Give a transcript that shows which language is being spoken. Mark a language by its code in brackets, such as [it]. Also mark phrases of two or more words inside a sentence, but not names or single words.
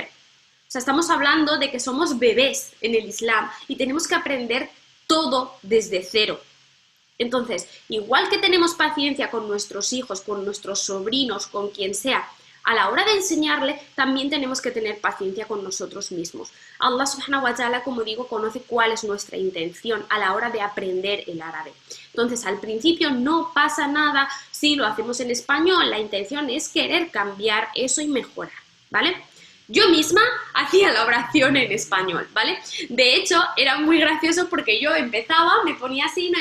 [es] O sea, estamos hablando de que somos bebés en el Islam y tenemos que aprender todo desde cero. Entonces, igual que tenemos paciencia con nuestros hijos, con nuestros sobrinos, con quien sea, a la hora de enseñarle, también tenemos que tener paciencia con nosotros mismos. [ar] الله سبحانه وتعالى, [es] como digo, conoce cuál es nuestra intención a la hora de aprender el árabe. Entonces, al principio no pasa nada si lo hacemos en español, la intención es querer cambiar eso y mejorar, ¿vale? Yo misma hacía la oración en español, ¿vale? De hecho, era muy gracioso porque yo empezaba, me ponía así, ¿no?